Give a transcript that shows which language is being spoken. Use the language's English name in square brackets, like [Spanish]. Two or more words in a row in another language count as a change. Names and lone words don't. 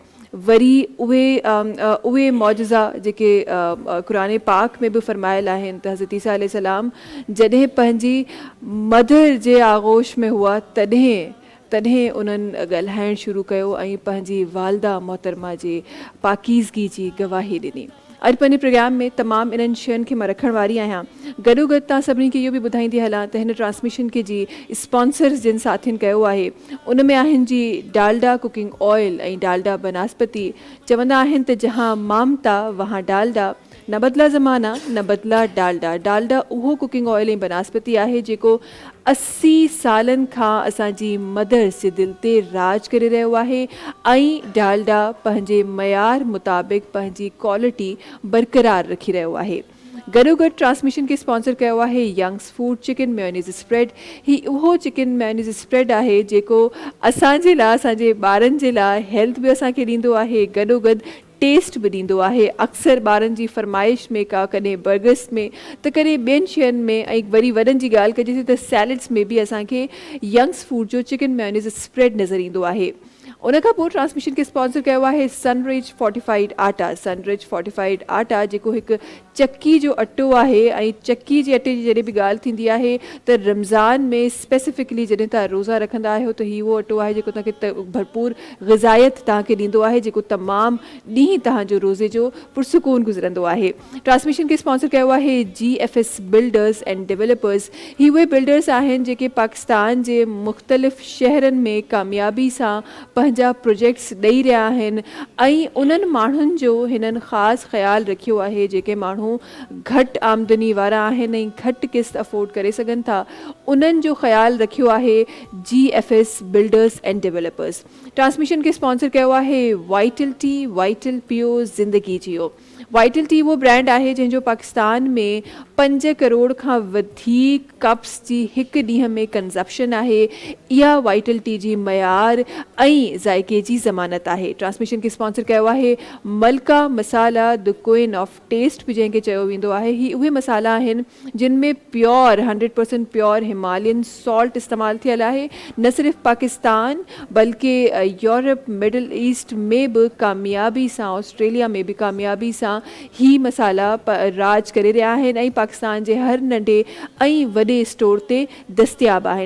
[Sindhi] वरी उहे मौजज़ा जेके क़ुरान पाक में बि फ़रमायल आहिनि त हज़रत ईसा अलैहिस्सलाम जॾहिं पंहिंजी मदर जे आगोश में हुआ तॾहिं उन्हनि ॻाल्हाइणु शुरू कयो ऐं पंहिंजी वालदा मोहतरमा जे पाकीज़गी जी गवाही ॾिनी। अॼु पंहिंजे प्रोग्राम में तमामु इन्हनि शयुनि खे मां रखण वारी आहियां। गॾोगॾु तव्हां सभिनी खे इहो बि ॿुधाईंदी हलां त हिन ट्रांसमिशन खे जी स्पॉन्सर्स जिन साथियुनि कयो आहे उन में आहिनि जी डालडा [English] cooking oil [Sindhi] ऐं डालडा बनस्पति। चवंदा आहिनि त [Urdu] جہاں ممتا وہاں ڈالڈا، نہ بدلا زمانہ نہ بدلا ڈالڈا. [Sindhi] डालडा उहो [English] cooking oil [Sindhi] ऐं बनस्पति आहे जेको 80 सालनि खां असांजी मदर्स जे दिलि ते राज करे रहियो आहे ऐं डालडा पंहिंजे मयार मुताबिक़ पंहिंजी क्वालिटी बरक़रार रखी रहियो आहे। गॾोगॾु ट्रांसमिशन खे स्पॉन्सर कयो आहे यंग्स फूड [English] chicken mayonnaise spread. [Sindhi] ही उहो [English] chicken mayonnaise spread [Sindhi] आहे जेको असांजे लाइ, असांजे ॿारनि जे लाइ हेल्थ बि असांखे ॾींदो आहे, गॾोगॾु टेस्ट बि ॾींदो आहे। अक्सर ॿारनि जी फरमाइश में का कॾहिं बर्गर्स में त कॾहिं ॿियनि शयुनि में, ऐं वरी वॾनि जी ॻाल्हि कजे त सैलड्स में बि असांखे यंग्स फूड जो [English] chicken mayonnaise spread [Sindhi] नज़र ईंदो आहे। उन खां पोइ ट्रांसमिशन खे स्पॉन्सर कयो आहे सनरिच फोर्टिफाइड आटा। सनरिच फोर्टिफाइड आटा जेको हिकु चक्की जो अटो आहे ऐं चक्की जे अटे जी जॾहिं बि ॻाल्हि थींदी आहे त रमज़ान में स्पेसिफिकली जॾहिं तव्हां रोज़ा रखंदा आहियो त हीउ उहो अटो आहे जेको तव्हांखे भरपूर ग़िज़ायत तव्हांखे ॾींदो आहे, जेको तमामु ॾींहुं तव्हांजो रोज़े जो पुरसुकून गुज़रंदो आहे। ट्रांसमिशन खे स्पॉन्सर कयो आहे GFS बिल्डर्स एंड डेवलपर्स। ही उहे बिल्डर्स आहिनि जेके पाकिस्तान जे मुख़्तलिफ़ शहरनि में कामयाबी सां पंहिंजा प्रोजेक्ट्स ॾेई रहिया आहिनि ऐं उन्हनि माण्हुनि जो हिननि ख़ासि ख़्यालु रखियो आहे जेके माण्हू घटि आमदनी वारा आहिनि ऐं घटि किस्त अफोर्ड करे सघनि था, उन्हनि जो ख़्यालु रखियो आहे GFS बिल्डर्स एंड डेवलपर्स। ट्रांसमिशन खे स्पॉन्सर कयो आहे वाइटल टी, वाइटल [Urdu] پیو زندگی جیو. [Sindhi] वाइटल टी उहो ब्रांड आहे जंहिंजो पाकिस्तान में 5 करोड़ खां वधीक कप्स जी हिकु ॾींहं में कंज़प्शन आहे। इहा वाइटल टी जी मयार ऐं ज़ाइक़े जी ज़मानत आहे। ट्रांसमिशन खे स्पॉन्सर कयो आहे मलका मसाला [English] the Queen of Taste [Sindhi] बि जंहिंखे चयो वेंदो आहे। ही उहे मसाला आहिनि जिन में [English] pure 100% pure Himalayan salt [Sindhi] इस्तेमालु थियल आहे। न सिर्फ़ु पाकिस्तान बल्कि यूरोप, मिडल ईस्ट में बि कामयाबी सां, ऑस्ट्रेलिया में बि कामयाबी सां ही मसाला राज करे रहिया आहिनि ऐं पाकिस्तान जे हर नंढे ऐं वॾे स्टोर ते दस्तियाबु आहिनि।